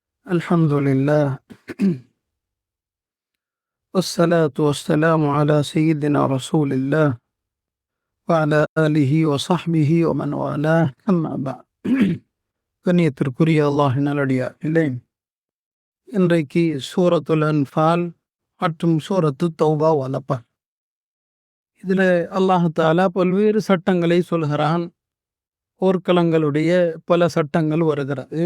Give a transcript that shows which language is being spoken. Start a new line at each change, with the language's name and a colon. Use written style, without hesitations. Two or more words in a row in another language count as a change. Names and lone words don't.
Arabic: الحمد لله والصلاة والسلام على سيدنا رسول الله وعلى آله وصحبه ومن والاه أما بعد.
Tamil: கண்ணியத்திற்குரிய அல்லாஹின் நல்லடியார்களே, இன்றைக்கு சூரத்துல் அன்ஃபால் மற்றும் சூரத்து தௌபா வலப்பர். இதில்
Arabic: الله تعالى
Tamil: பல்வேறு சட்டங்களை சொல்கிறான். போர்க்களங்களுடைய பல சட்டங்கள் வருகிறது.